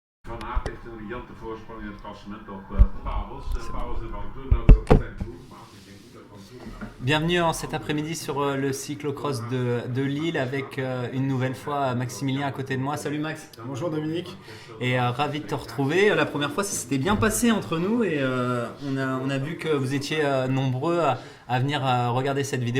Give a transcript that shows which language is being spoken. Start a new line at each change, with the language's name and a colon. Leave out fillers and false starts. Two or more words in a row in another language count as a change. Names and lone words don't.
Dutch: Van Aert heeft een riante voorsprong in het klassement op Pauwels. Pauwels en Van Toen, dat is op zijn toer. Maar ik denk niet dat Van Toen...
French: Bienvenue en cet après-midi sur le cyclocross de Lille avec une nouvelle fois Maximilien à côté de moi. Salut Max. Bonjour Dominique. Et ravi de te retrouver. La première fois ça s'était bien passé entre nous et on a vu que vous étiez nombreux à venir regarder cette vidéo.